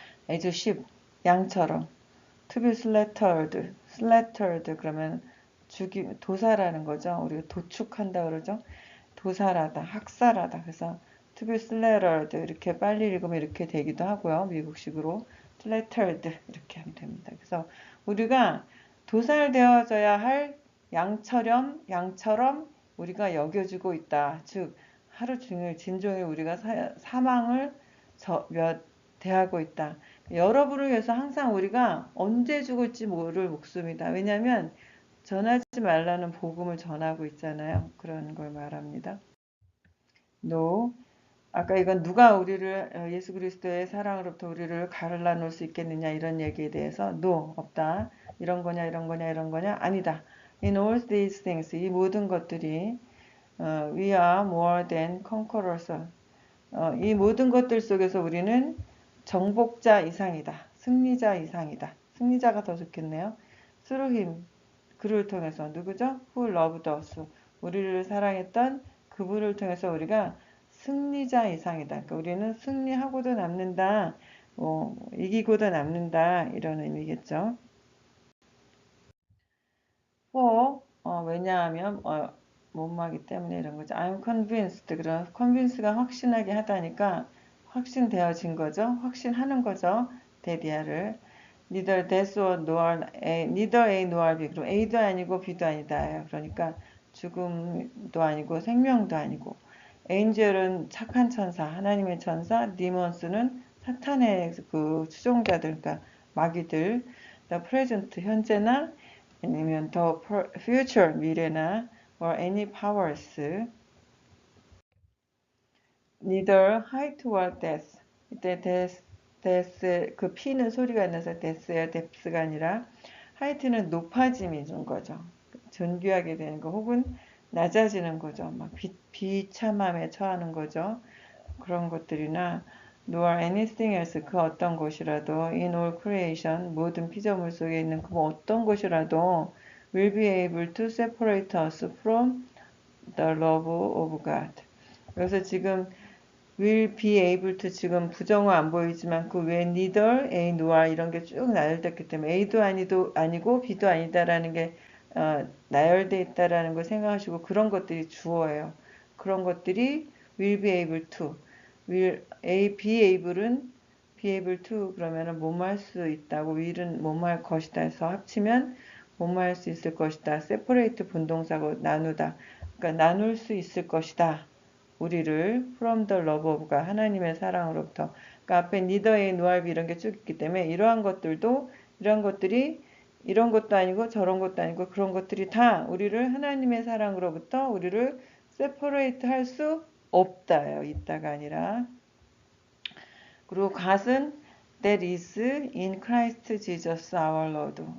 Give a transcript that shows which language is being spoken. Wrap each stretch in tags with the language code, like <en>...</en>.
<en>as sheep</en> <ko>양처럼</ko> <en>to be slaughtered</en> <ko>그러면 도살하는 거죠. 우리가 도축한다 그러죠. 도살하다, 학살하다. 그래서 to be slaughtered 이렇게 빨리 읽으면 이렇게 되기도 하고요. 미국식으로 slaughtered 이렇게 하면 됩니다. 그래서 우리가 도살되어져야 할 양처럼 우리가 여겨지고 있다. 즉 하루 종일 진종일 우리가 사망을 대하고 있다. 여러분을 위해서 항상 우리가 언제 죽을지 모를 목숨이다. 왜냐하면 전하지 말라는 복음을 전하고 있잖아요. 그런 걸 말합니다. No. 아까 이건 누가 우리를 예수 그리스도의 사랑으로부터 우리를 갈라놓을 수 있겠느냐 이런 얘기에 대해서 no. 없다. 이런 거냐 아니다.</ko> <en>In all these things</en> <ko>이 모든 것들이</ko> <en>we are more than conquerors.</en> <ko>이 모든 것들 속에서 우리는 정복자 이상이다. 승리자 이상이다. 승리자가 더 좋겠네요.</ko> <en>through him</en> <ko>그를 통해서 누구죠?</ko> <en>Who loved us.</en> <ko>우리를 사랑했던 그분을 통해서 우리가 승리자 이상이다. 그러니까 우리는 승리하고도 남는다. 이기고도 남는다. 이런 의미겠죠. 왜냐하면 못마기 때문에 이런 거죠.</ko> <en>I'm convinced.</en> <ko>그런 convince가 확신하게 하다니까 확신되어진 거죠. 확신하는 거죠. 데디아를.</ko> <en>neither this or nor A, neither A nor B.</en> <ko>그럼 A도 아니고 B도 아니다예요. 그러니까 죽음도 아니고 생명도 아니고. 엔젤은 착한 천사, 하나님의 천사, 디몬스는 사탄의 그 추종자들, 그러니까 마귀들.</ko> <en>The present</en> <ko>현재나 아니면</ko> <en>the future</en> <ko>미래나</ko> <en>or any powers. neither height or depth.</en> <ko>이때 데스 그 P는 소리가 나서 데스야 뎁스가 아니라 하이트는 높아짐인 거죠. 존귀하게 되는 거 혹은 낮아지는 거죠. 막 비참함에 처하는 거죠. 그런 것들이나</ko> <en>nor anything else</en> <ko>그 어떤 것이라도</ko> <en>in all creation</en> <ko>모든 피조물 속에 있는 그 어떤 것이라도</ko> <en>will be able to separate us from the love of God.</en> <ko>그래서 지금 will be able to 지금 부정어 안 보이지만 그 외에 neither, a, nor 이런 게 쭉 나열됐기 때문에 a도 아니고 b도 아니다라는 게 나열돼 있다라는 걸 생각하시고 그런 것들이 주어예요. 그런 것들이 will be able to, will be able은 be able to 그러면은 뭐뭐 할 수 있다고 will은 뭐뭐 할 것이다 해서 합치면 뭐뭐 할 수 있을 것이다. separate 분동사고 나누다. 그러니까 나눌 수 있을 것이다. 우리를</ko> <en>from the love of</en> <ko>가 하나님의 사랑으로부터. 그러니까 앞에 neither a nor b 이런 게 쭉 있기 때문에 이러한 것들이 이런 것도 아니고 저런 것도 아니고 그런 것들이 다 우리를 하나님의 사랑으로부터 우리를 separate 할 수 없다요. 있다가 아니라. 그리고</ko> <en>God은 that is in Christ Jesus our Lord.</en>